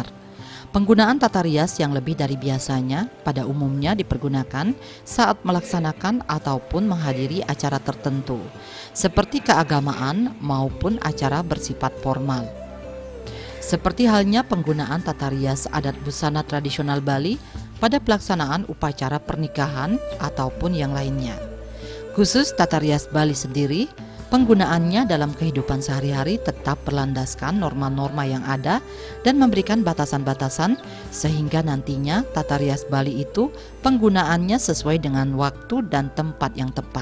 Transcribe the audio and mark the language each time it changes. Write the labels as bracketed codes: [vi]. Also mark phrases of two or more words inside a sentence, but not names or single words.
[id] Penggunaan tata rias yang lebih dari biasanya pada umumnya dipergunakan saat melaksanakan ataupun menghadiri acara tertentu, seperti keagamaan maupun acara bersifat formal. Seperti halnya penggunaan tata rias adat busana tradisional Bali pada pelaksanaan upacara pernikahan ataupun yang lainnya. Khusus tata rias Bali sendiri, penggunaannya dalam kehidupan sehari-hari tetap berlandaskan norma-norma yang ada dan memberikan batasan-batasan sehingga nantinya tata rias Bali itu penggunaannya sesuai dengan waktu dan tempat yang tepat.